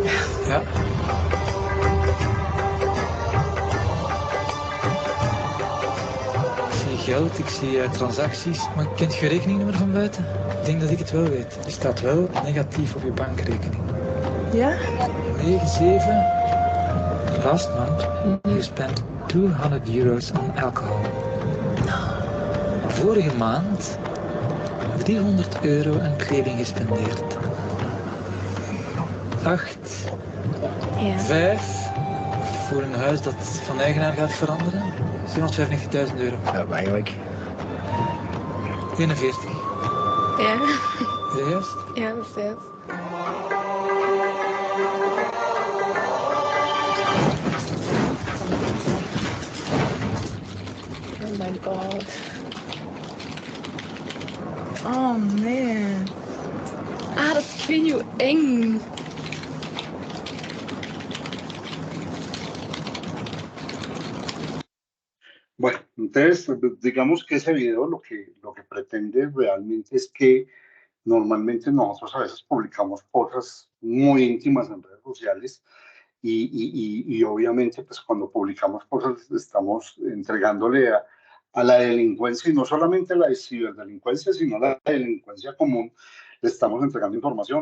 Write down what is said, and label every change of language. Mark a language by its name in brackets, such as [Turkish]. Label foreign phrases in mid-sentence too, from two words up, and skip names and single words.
[Dutch] Ja. Ik zie geld, ik zie transacties, maar kent je rekeningnummer van buiten? Ik denk dat ik het wel weet. Er staat wel negatief op je bankrekening. Ja? 97. [English] Last month, you spent €200 on alcohol. [Dutch] Vorige maand €300 aan kleding gespendeerd. 8. Ja. 5. Voor een huis dat van eigenaar gaat veranderen. €795.000. Ja, eigenlijk. 41. Ja. Is dat juist? Ja, dat is juist. [English] Oh my god. [Dutch] Oh nee. Ah, dat is heel eng. [Spanish] Bueno, entonces, digamos que ese video lo que pretende realmente es que normalmente nosotros a veces publicamos cosas muy íntimas en redes sociales y obviamente pues cuando publicamos cosas estamos entregándole a la delincuencia, y no solamente a la ciberdelincuencia, sino a la delincuencia común, le estamos entregando información.